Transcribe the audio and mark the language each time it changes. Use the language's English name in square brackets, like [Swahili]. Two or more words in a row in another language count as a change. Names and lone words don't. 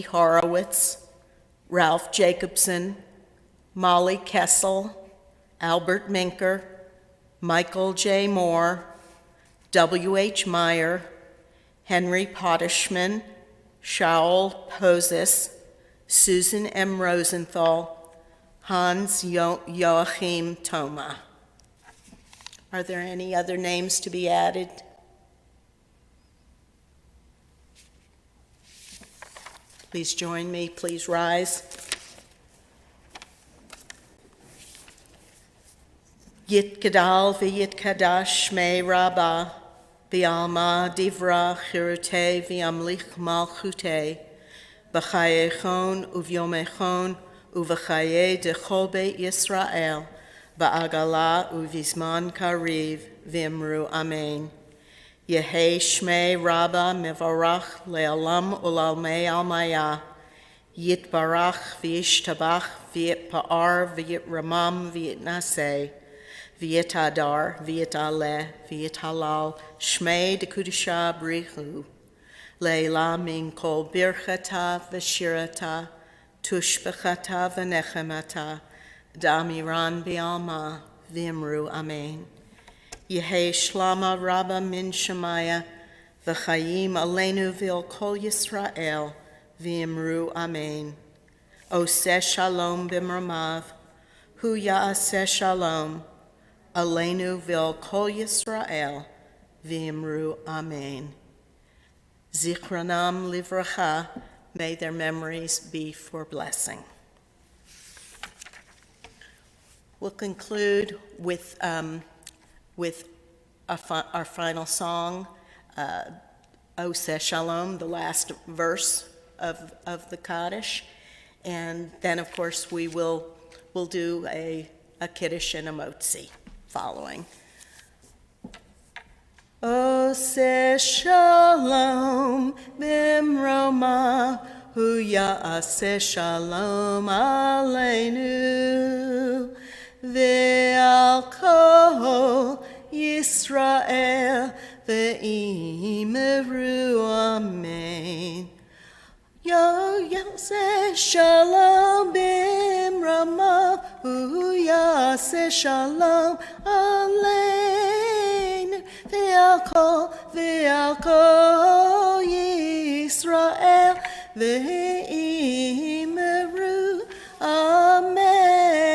[English] Horowitz, Ralph Jacobson, Molly Kessel, Albert Minker, Michael J. Moore, W.H. Meyer, Henry Pottishman, Shaul Pozis, Susan M. Rosenthal, Hans Joachim Thoma. Are there any other names to be added? Please join me, please rise. [Aramaic] יתגדל ויתקדש שמיה רבא, בעלמא די ברא כרעותה וימליך מלכותה, בחייכון וביומיכון ובחיי דכל בית ישראל, בעגלא ובזמן קריב ואמרו אמן. יהא שמיה רבא מברך לעלם ולעלמי עלמיא, יתברך וישתבח ויתפאר ויתרומם ויתנשא, ויתהדר ויתעלה ויתהלל שמיה דקודשא בריך הוא, לעילא מן כל ברכתא ושירתא, תשבחתא ונחמתא, דאמירן בעלמא ואמרו אמן. יהא שלמא רבא מן שמיא, וחיים עלינו ועל כל ישראל, ואמרו אמן. [Hebrew] עושה שלום במרומיו, הוא יעשה שלום, עלינו ועל כל ישראל, ואמרו אמן. זכרונם לברכה, [English] may their memories be for blessing. We'll conclude with our final song, Oseh Shalom, the last verse of the Kaddish. And then, of course, we'll do a Kiddush and a Motzi following. [Hebrew] עושה שלום במרומיו, הוא יעשה שלום עלינו, ועל כל ישראל ואמרו אמן. יעשה שלום במרומיו, הוא יעשה שלום עלינו, ועל כל ישראל ואמרו אמן.